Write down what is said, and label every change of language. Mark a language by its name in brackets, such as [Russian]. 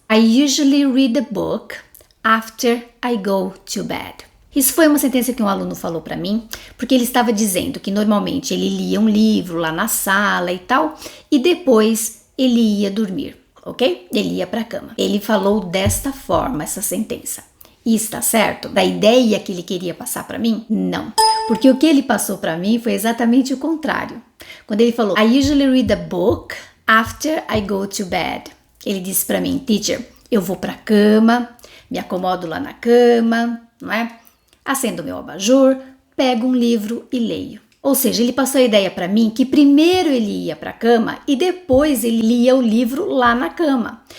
[English] I usually read a book after I go to bed. [Portuguese] Isso foi uma sentença que um aluno falou para mim, porque ele estava dizendo que normalmente ele lia um livro lá na sala e tal, e depois ele ia dormir, ok? Ele ia para a cama. Ele falou desta forma essa sentença. E está certo? Da ideia que ele queria passar para mim? Não. Porque o que ele passou para mim foi exatamente o contrário. Quando ele falou [English] I usually read a book after I go to bed. [Portuguese] Ele disse para mim, teacher, eu vou para a cama, me acomodo lá na cama, não é? Acendo meu abajur, pego um livro e leio. Ou seja, ele passou a ideia para mim que primeiro ele ia para a cama e depois ele lia o livro lá na cama.